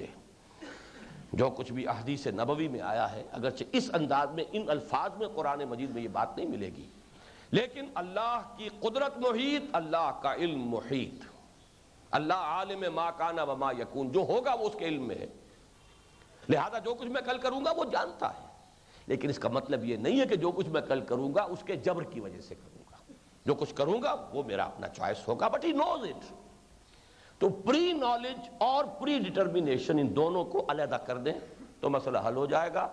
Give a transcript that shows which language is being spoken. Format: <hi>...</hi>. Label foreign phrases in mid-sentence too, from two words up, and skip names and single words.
<ur>جو کچھ بھی احادیث نبوی میں آیا ہے، اگرچہ اس انداز میں ان الفاظ میں قرآن مجید میں یہ بات نہیں ملے گی، لیکن اللہ کی قدرت محیط، اللہ کا علم محیط.</ur> <ar>اللہ عالم ما کان و ما یکون،</ar> <ur>جو ہوگا وہ اس کے علم میں ہے. لہذا جو کچھ میں کل کروں گا وہ جانتا ہے. لیکن اس کا مطلب یہ نہیں ہے کہ جو کچھ میں کل کروں گا اس کے جبر کی وجہ سے کروں گا. جو کچھ کروں گا وہ میرا اپنا چوائس ہوگا،</ur> <en>but he knows it.</en> <ur>تو</ur> <en>pre knowledge</en> <ur>اور پری ڈیٹرمینیشن، ان دونوں کو علیحدہ کر دیں تو مسئلہ حل ہو جائے گا.</ur>